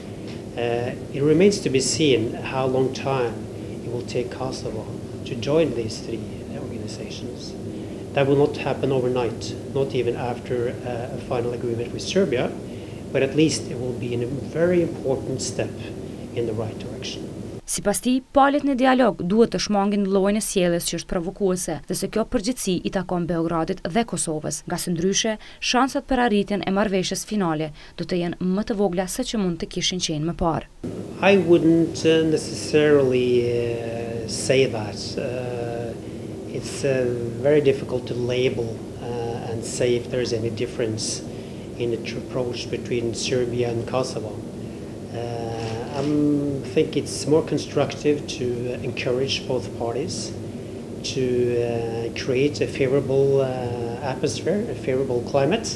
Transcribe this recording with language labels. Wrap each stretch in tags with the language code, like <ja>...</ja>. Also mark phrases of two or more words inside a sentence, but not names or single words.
<en>It remains to be seen how long time it will take Kosovo to join these three organizations. That will not happen overnight, not even after a final agreement with Serbia, but at least it will be a very important step in the right direction.</en> <sq>Sipas tij, palët në dialog duhet të shmangin llojin e sjelljes që është provokuese dhe se kjo përgjegjësi i takon Beogradit dhe Kosovës, nga së ndryshe, shansat për arritjen e marrëveshjes finale do të jenë më të vogla se që mund të kishin qenë më parë.</sq> <en>I wouldn't necessarily say that. It's very difficult to label and say if there's any difference in the approach between Serbia and Kosovo. I think it's more constructive to encourage both parties to create a favorable atmosphere, a favorable climate.</en>